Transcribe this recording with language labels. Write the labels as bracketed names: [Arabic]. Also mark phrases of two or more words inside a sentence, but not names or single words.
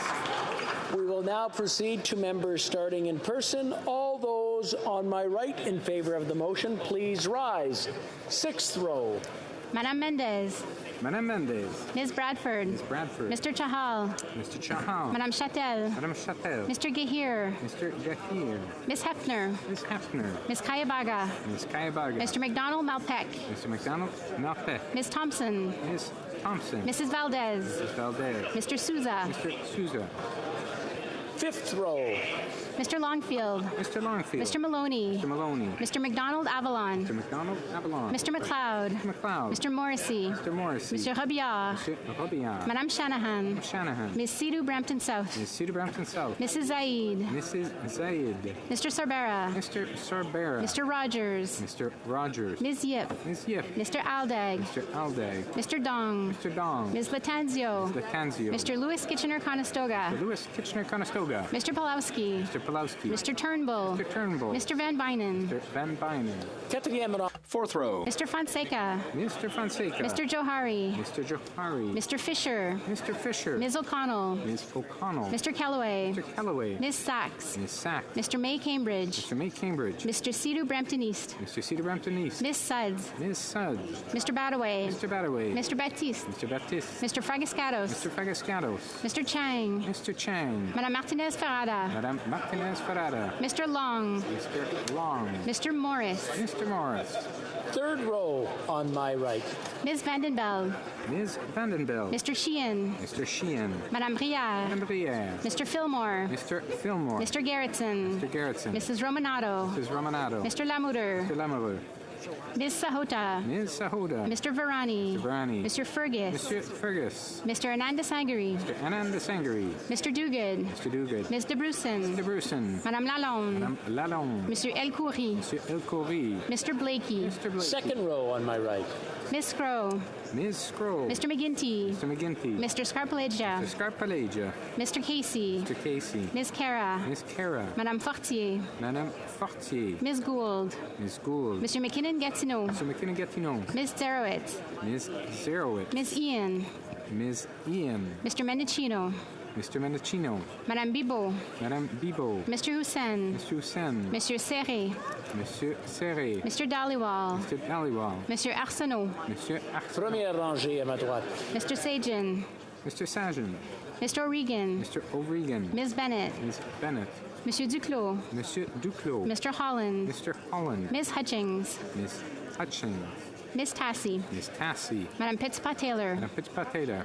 [English] We will now proceed to members starting in person. All those on my right in favor of the motion, please rise. Sixth row. Madame Mendez. Madame Mendez. Ms. Bradford. Ms. Bradford. Mr. Chahal. Mr. Chahal. Madame Chatel. Madame Chatel. Mr. Gahir. Mr. Gahir. Ms. Hefner. Ms. Hefner. Ms. Kayabaga. Ms. Kayabaga. Mr. McDonald Malpeck. Mr. McDonald Malpeck. Ms. Thompson. Ms. Thompson. Mrs. Valdez. Mrs. Valdez. Mr. Souza. Mr. Souza. Fifth row. Mr. Longfield. Mr. Longfield. Mr. Maloney. Mr. Maloney. Mr. McDonald Avalon. Mr. McDonald Avalon. Mr. McLeod. Mr. McLeod. Mr. Morrissey. Mr. Morrissey. Mr. Robillard. Mr. Robillard. Madame Shanahan. Ms. Shanahan. Ms. Sidhu Brampton South. Ms. Sidhu Brampton South. Mrs. Zaid. Mrs. Zaid. Mr. Sorbera. Mr. Sorbera. Mr. Rogers. Mr. Rogers. Ms. Yip. Ms. Yip. Mr. Aldag. Mr. Aldag. Mr. Dong. Mr. Dong. Ms. Latanzio. Ms. Latanzio. Mr. Lewis Kitchener-Conestoga. Mr. Lewis Kitchener-Conestoga. Mr. Pulowski. Mr. Pulowski. Mr. Turnbull. Mr. Turnbull. Mr. Van Bynen. Mr. Van Bynen. Fourth row. Mr. Fonseca. Mr. Fonseca. Mr. Johari. Mr. Johari. Mr. Fisher. Mr. Fisher. Ms. O'Connell. Ms. O'Connell. Mr. Calloway. Mr. Calloway. Ms. Sachs. Ms. Sachs. Mr. May Cambridge. Mr. May Cambridge. Mr. Sidhu Brampton East. Mr. Sidhu Brampton East. Ms. Suds. Ms. Suds. Mr. Badaway. Mr. Badaway. Mr. Baptiste. Mr. Baptiste. Mr. Fragascatos. Mr. Fragascatos. Mr. Chang. Mr. Chang. Madame Martinez Ferrada. Madame Martinez Ferrada. Mr. Long. Mr. Long. Mr. Morris. Mr. Morris. Third row on my right. Ms. Vandenbeld. Ms. Vandenbeld. Mr. Sheehan. Mr. Sheehan. Madame Brière. Madame Brière. Mr. Fillmore. Mr. Fillmore. Mr. Gerritsen. Mr. Gerritsen. Mrs. Romanato. Mrs. Romanato. Mr. Lamoureux. Mr. Lamoureux. Ms. Sahota. Ms. Sahota. Mr. Varani. Mr. Varani. Mr. Fergus. Mr. Fergus. Mr. Ananda Sangari. Mr. Ananda Sangari. Mr. Duguid. Mr. Duguid. Ms. Debruson. Mr. Bruson. Madame Lalonde. Madame Lalonde. Mr. El Khoury. Mr. El Khoury. Mr. Blakey. Mr. Blakey. Second row on my right. Ms. Scrow. Ms. Scroll. Mr. McGinty. Mr. McGinty. Mr. Scarpalegia. Mr. Scarpalegia. Mr. Casey. Mr. Casey. Ms. Cara. Ms. Cara. Madame Fortier. Madame Fortier. Ms. Gould. Ms. Gould. Mr. McKinnon-Gatineau. Mr. McKinnon-Gatineau. Ms. Zerowitz. Ms. Zerowitz. Ms. Ian. Ms. Ian. Mr. Mendocino. Mr. Mendocino. Madame Bibo. Madame Bibo. Mr. Hussein. Mr. Hussein. Monsieur Serré. Monsieur Serré. Mr. Dhaliwal. Mr. Dhaliwal. Monsieur Arsenault. Monsieur Arsenault. [French] Première rangée à ma droite. [English] Mr. Sajin. Mr. Sajan. Mr. O'Regan. Mr. O'Regan. Ms. Bennett. Ms. Bennett. Monsieur Duclos. Monsieur Duclos. Mr. Holland. Mr. Holland. Ms. Hutchings. Ms. Hutchins. Ms. Tassi. Ms. Tassi. Madame Petitpas-Taylor. Madame Petitpas-Taylor.